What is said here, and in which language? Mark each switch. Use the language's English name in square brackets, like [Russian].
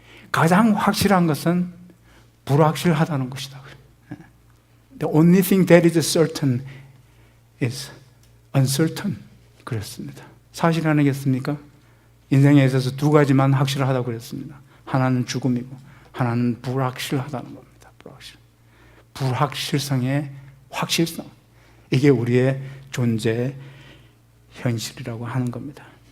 [Korean] 가장 확실한 것은 불확실하다는 것이다. [English] The only thing that is certain is uncertain [Korean] 그랬습니다. 사실 아니겠습니까? 인생에 있어서 두 가지만 확실하다고 그랬습니다. 하나는 죽음이고 하나는 불확실하다는 겁니다. 불확실성의 확실성, 이게 우리의 존재의 현실이라고 하는 겁니다.